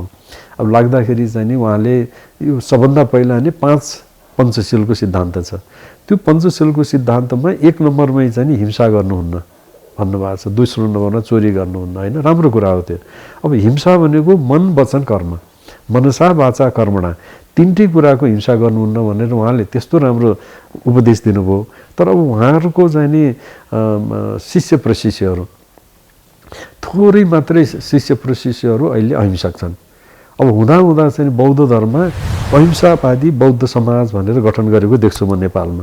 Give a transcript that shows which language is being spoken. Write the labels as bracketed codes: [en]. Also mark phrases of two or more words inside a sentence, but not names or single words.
[ne] अब लाग्दाखेरि चाहिँ नि उहाँले यो सबभन्दा पहिला नै 5 पञ्चशीलको सिद्धान्त छ। त्यो पञ्चशीलको सिद्धान्तमा 1 नम्बरमै चाहिँ नि हिंसा गर्नुहुन्न भन्नुभएको छ, दोस्रो नम्बरमा चोरी गर्नुहुन्न, होइन। राम्रो कुरा हो त्यो। अब हिंसा भनेको मन, वचन, [sa] कर्म, मनसा वाचा कर्मणा, [ne] तीनटै कुराको हिंसा गर्नुहुन्न भनेर उहाँले त्यस्तो राम्रो उपदेश दिनुभयो। तर अब उहाँहरूको चाहिँ नि शिष्य प्रशिष्यहरू, थोरै मात्रै शिष्य प्रशिष्यहरू अहिले अहिंसक छन्। अब हुँदा चाहिँ बौद्ध धर्ममा अहिंसावादी बौद्ध समाज भनेर गठन गरेको देख्छु म नेपालमा।